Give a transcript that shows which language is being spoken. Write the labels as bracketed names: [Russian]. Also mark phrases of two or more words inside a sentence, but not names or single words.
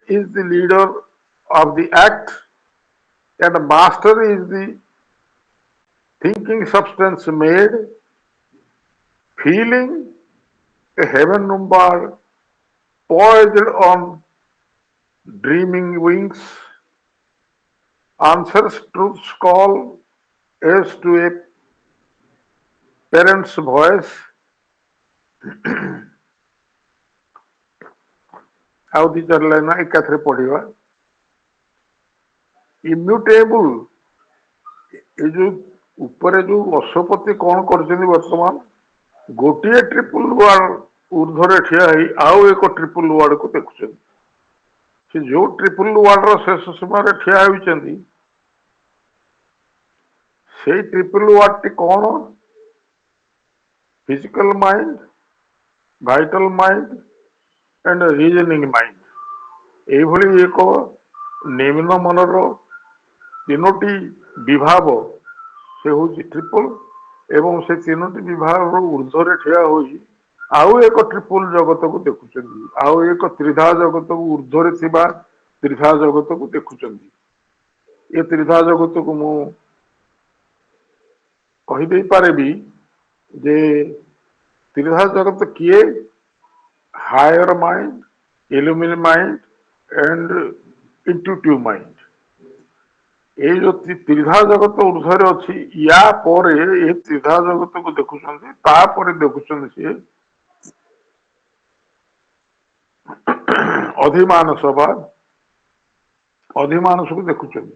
[English] is the leader of the act and master is the thinking substance made, feeling a heaven umbad poised on dreaming wings, answers truth's call as to a parent's voice. [Odia] ଆଉ ଦି ଚାରି ଲାଇନ ଏକାଥରେ ପଢିବା। ଇମ୍ୟୁଟେବୁଲ, ଏ ଯୋଉ ଉପରେ ଯୋଉ ଅଶ୍ୱପତି କଣ କରିଛନ୍ତି ବର୍ତ୍ତମାନ, ଗୋଟିଏ [English] triple world [Odia] ଉର୍ଦ୍ଧ୍ୱରେ ଠିଆ ହେଇ ଆଉ ଏକ [English] triple world [Odia] ଦେଖୁଛନ୍ତି। ସେ ଯୋଉ [English] triple world [Odia] ଶେଷ ସୀମାରେ ଠିଆ ହୋଇଛନ୍ତି, ସେଇ [English] triple world [Odia] କଣ? [English] physical mind, vital mind and reasoning mind। [Odia] এইଭଳି ଏକ ନିମ୍ନ ମନର ତିନୋଟି ବିଭାବ, ସେ ହଉଛି ଟ୍ରିପଲ, ଏବଂ ସେ ତିନୋଟି ବିଭାଗର ଉର୍ଦ୍ଧ୍ୱରେ ଠିଆ ହୋଇ ଆଉ ଏକ ଟ୍ରିପଲ ଜଗତକୁ ଦେଖୁଛନ୍ତି, ଆଉ ଏକ ତ୍ରିଧା ଜଗତକୁ ଉର୍ଦ୍ଧ୍ୱରେ ଥିବା ତ୍ରିଧା ଜଗତକୁ ଦେଖୁଛନ୍ତି। ଏ ତ୍ରିଧା ଜଗତକୁ ମୁଁ କହିଦେଇ ପାରିବି ଯେ ତ୍ରିଧା ଜଗତ କିଏ? [English] higher mind, illumined mind and intuitive mind। [Odia] এই ଯୋଉ ତ୍ରିଧା ଜଗତ ଉର୍ଦ୍ଧ୍ୱରେ ଅଛି, ୟା ପରେ ଏ ତ୍ରିଧା ଜଗତକୁ ଦେଖୁଛନ୍ତି, ତାପରେ ଦେଖୁଛନ୍ତି ସିଏ ଅଧିମାନସ ଅଧିମାନସକୁ ଦେଖୁଛନ୍ତି।